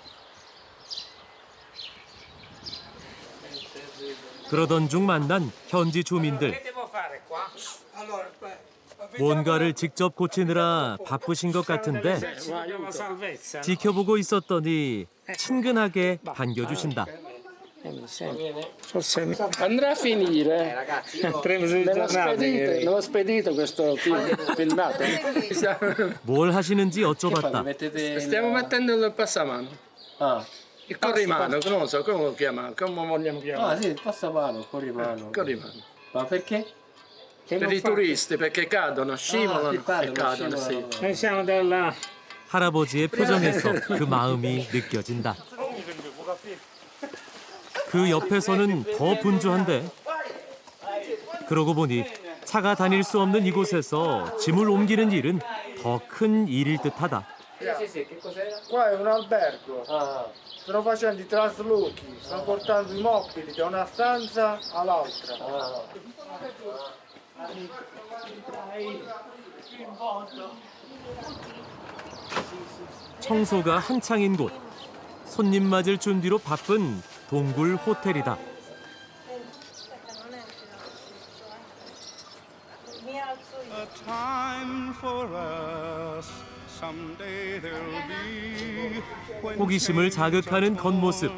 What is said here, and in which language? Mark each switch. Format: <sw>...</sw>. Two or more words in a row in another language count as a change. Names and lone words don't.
<ko>그러던 중 만난 현지 주민들. 뭔가를 직접 고치느라 바쁘신 것 같은데 지켜보고 있었더니 친근하게 반겨주신다.</ko> <it>Andrà a finire. Non ho spedito questo filmato.</it> <ko>뭘 하시는지 여쭤봤다.</ko> <it>Stiamo mettendo il passamano. Il corrimano, non lo so, come lo chiamano? Come vogliamo chiamare? Ah sì, il passamano, corrimano. Corrimano. Ma perché? Per i turisti, perché cadono, scivolano e cadono, sì. Noi siamo della...</it> <ko>할아버지의 표정에서 그 마음이 느껴진다. 그 옆에서는 더 분주한데 그러고 보니 차가 다닐 수 없는 이곳에서 짐을 옮기는 일은 더 큰 일일 듯하다.</ko> <it>Qua è un albergo. Stanno facendo i traslochi, stanno portando i mobili da una stanza all'altra.</it> <ko>청소가 한창인 곳. 손님 맞을 준비로 바쁜 동굴 호텔이다. 호기심을 자극하는 겉모습.</ko>